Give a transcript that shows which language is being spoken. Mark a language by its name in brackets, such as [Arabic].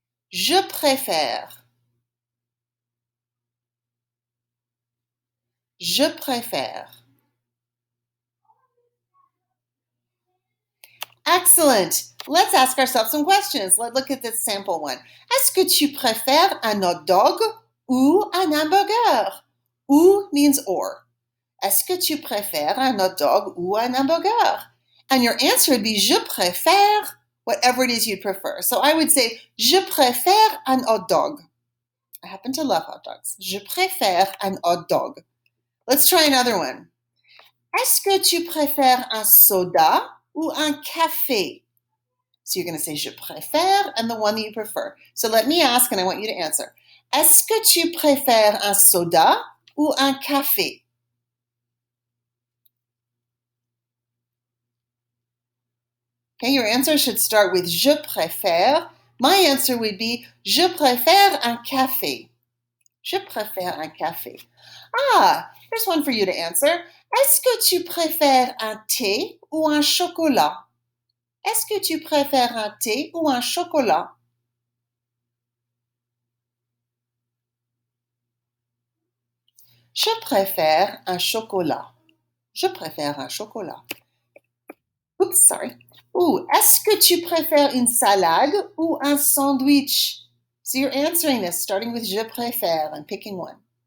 [French] Je préfère. Je préfère. [English] Excellent. Let's ask ourselves some questions. Let's look at this sample one. [French] Est-ce que tu préfères un hot dog ou un hamburger? [English] Ou means or. [French] Est-ce que tu préfères un hot dog ou un hamburger? [English] And your answer would be [French] je préfère [English] whatever it is you prefer. So I would say [French] je préfère un hot dog. [English] I happen to love hot dogs. [French] Je préfère un hot dog. [English] Let's try another one. [French] Est-ce que tu préfères un soda ou un café? [English] So you're going to say [French] je préfère [English] and the one that you prefer. So let me ask and I want you to answer. [French] Est-ce que tu préfères un soda ou un café? [English] Okay, your answer should start with [French] je préfère. [English] My answer would be [French] je préfère un café. Je préfère un café. [English] Ah, here's one for you to answer. [French] Est-ce que tu préfères un thé ou un chocolat? Est-ce que tu préfères un thé ou un chocolat? Je préfère un chocolat. Je préfère un chocolat. [English] Oops, sorry. [French] Ooh, est-ce que tu préfères une salade ou un sandwich? [English] So you're answering this starting with [French] je préfère [English] and picking one.